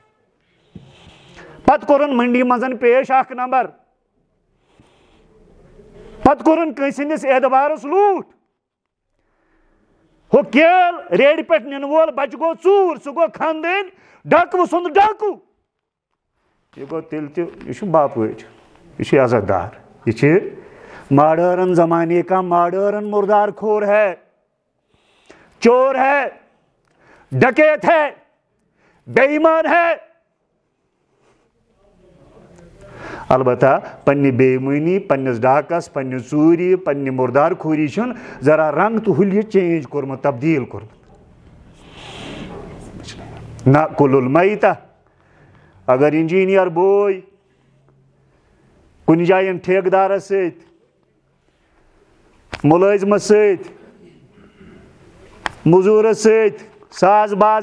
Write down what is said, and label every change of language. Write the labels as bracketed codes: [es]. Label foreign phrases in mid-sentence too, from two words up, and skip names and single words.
[ks] پتہٕ کوٚرُن منڈی منٛز پیش 1 نمبر پتہٕ کوٚرُن کٲنٛسہِ ہٕنٛدِس اعتبارس لوٗٹھ ہُہ کیل ریڈِ پٮ۪ٹھ نِنہٕ وول بچہِ گوٚو ژوٗر سُہ گوٚو خاندٲنۍ ڈاکوٕ سُنٛد ڈاکوٗ یہِ گوٚو تیٚلہِ تہِ یہِ چھُ باپٲرۍ یہ چھُ عزت دار یہ چھُ [ur] ماڈٲرن زمانے کا ماڈٲرن مردار کھور ہے چور ہے ڈکیت ہے بے ایمان ہے [ks] البتہ پنہ بےمانی، پنس ڈاکس، پنہ ژوٗرِ، پنہ مردار خوری چھن ذرا رنگ تو حلیہ چینج کورمت، تبدیل کورمت. [ar] نأکل المیتہ. [ks] اگر انجینئر بوے کُنہِ جایہِ ٹھیکدارس سۭتۍ، ملٲزمس سۭتۍ، مزوٗرس سۭتۍ ساز باز